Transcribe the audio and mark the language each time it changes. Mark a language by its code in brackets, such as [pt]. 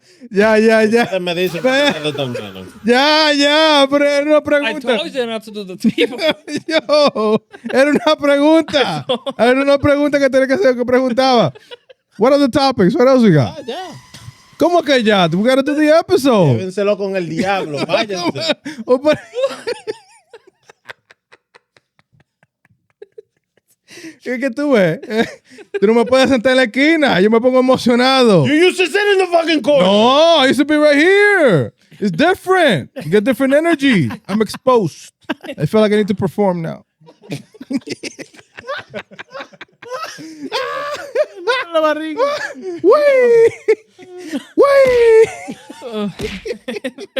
[es] Ya. Me dice Ya, pero era una [en] I [es] pregunta. [en] told you not to do the table. [es] Yo, era una pregunta. Era una pregunta que tenía que hacer, que preguntaba. [en] What are the topics? What else we got? [es] Ya. ¿Cómo que ya? [en] We gotta do the episode. [es] Llévenselo con el diablo. Váyanse. O por- ¿Qué que tú ves? Tú no me puedes sentar en la esquina. Yo me pongo emocionado. [en] You used to sit in the fucking corner. No, I used to be right here. It's different. You get different energy. I'm exposed. I feel like I need to perform now. [es] La barriga. [en] Wait.